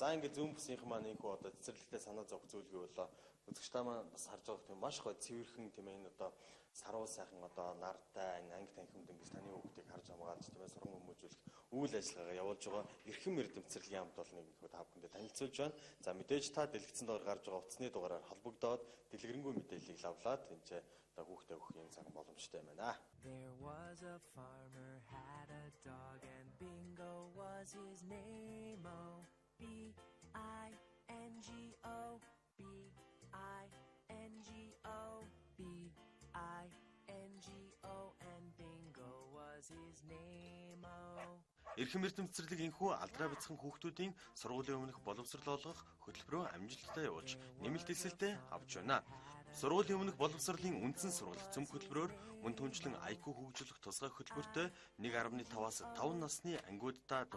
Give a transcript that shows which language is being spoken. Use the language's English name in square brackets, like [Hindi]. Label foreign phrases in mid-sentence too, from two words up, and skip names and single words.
[Mongolian] За ингээд зүүн бүсийнхэн маань энэ хүү одоо цэцэрлэгтээ санаа зовх зүйлгүй болоо үзэгч та маань бас харж байгаа тийм маш гоё цэвэрхэн тийм энэ одоо сарвал сайхан одоо нартай анги танхимд ингэж таны хүүхдийг харж хамгаалж тийм ээ сургам хүмүүжүүлэх үйл ажиллагаагаа явуулж байгаа эрхэм эрдэм цэцэрлэгийн хамт бол нэг та бүхэндээ танилцуулж байна. За мэдээж та дэлгэцэн доор гарч байгаа утасны дугаараар холбогдоод дэлгэрэнгүй мэдээллийг лавлаад энэ одоо хүүхдээ өгөх юм цаг боломжтой байна. [English] There was a farmer had a dog and Bingo was his name. Oh, B-I-N-G-O, B-I-N-G-O, B-I-N-G-O, and Bingo was his name. Oh. [Mongolian] Эрхэм эрдэм цэцэрлэг инхүү алдраа бяцхан хүүхдүүдийн сургуулийн өмнөх боловсрол олгох хөтөлбөрөө амжилттай явуулж нэмэлт эсэлтэд авч байна. Сургуулийн өмнөх боловсролын үндсэн сургалт цөмх хөтөлбөрөөр мөн түнчлэн IQ хөгжүүлэх тусгай хөтөлбөртэй 1.5-аас 5 насны ангиудтай тус